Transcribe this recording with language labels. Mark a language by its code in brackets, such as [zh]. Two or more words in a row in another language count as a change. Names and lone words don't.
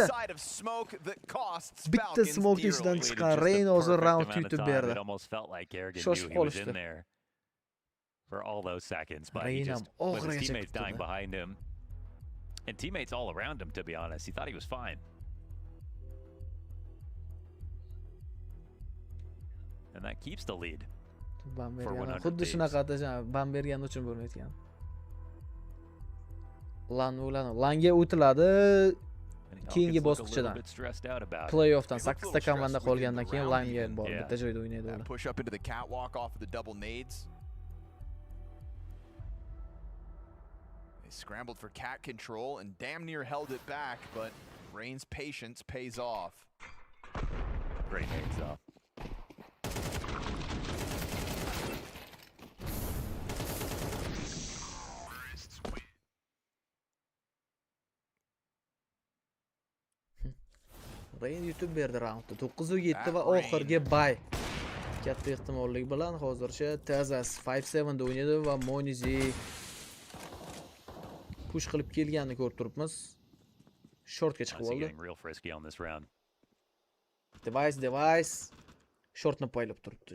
[uz] Bitta smoke ishdan chiqqan Rain hozir round yutib berdi. Shoshib qolishdi. [en] For all those seconds, but he just with his teammates dying behind him. And teammates all around him, to be honest. He thought he was fine. And that keeps the lead. [uz] Xuddi shunaqa ban bergani uchun bo'lmayotgan. Langa o'tiladi. Keyingi bosqichdan. Playoffdan 8 ta komanda qolgandan keyin Langa bor. Bitta joyda o'ynaydi ular. [en] Push up into the catwalk off of the double nades. They scrambled for cat control and damn near held it back, but Rain's patience pays off. Great nades up. [uz] Rain yutib berdi raundni. 9-7 va oxirgi bay. Katta ehtimollik bilan hozircha Tazas 5-7 da o'ynaydi va Monesy push qilib kelganini ko'rib turibmiz. Shortga chiqib oldi. Device shortni poylab turibdi.